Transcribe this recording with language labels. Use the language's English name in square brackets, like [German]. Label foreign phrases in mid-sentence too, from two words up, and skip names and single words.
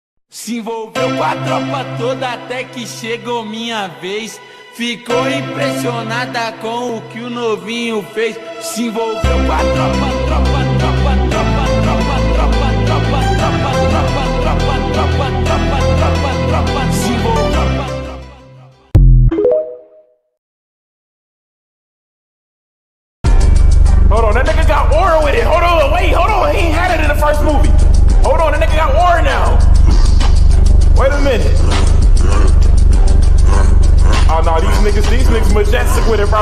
[Portuguese] Se envolveu com a tropa toda até que chegou minha vez. Ficou impressionada com o que o novinho fez. Se envolveu com a tropa, tropa, tropa, tropa, tropa, tropa, tropa, tropa, tropa, tropa, tropa, tropa, tropa, tropa, se envolveu. [English] Hold on, that nigga got aura with it. Hold on, wait, hold on. He ain't had it in the first movie. Hold on, that nigga got aura now. Wait a minute. Oh no, these niggas majestic with it, bro.